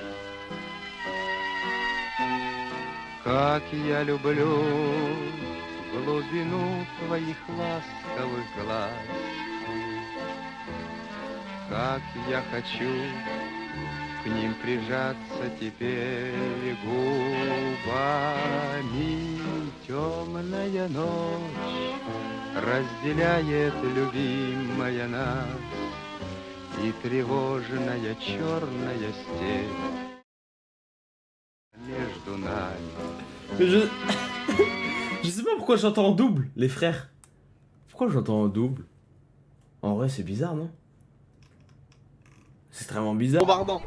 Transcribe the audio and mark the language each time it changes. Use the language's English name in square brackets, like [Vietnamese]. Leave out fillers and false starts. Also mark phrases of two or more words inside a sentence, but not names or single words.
[Russian] Как я люблю глубину твоих ласковых глаз, как я хочу к ним прижаться теперь губами. Темная ночь разделяет любимая нас, и тревожная черная степь между нами. [French] Je sais pas pourquoi j'entends en double, les frères. Pourquoi j'entends en double? En vrai, c'est bizarre, non? C'est extrêmement bizarre. Bombardant.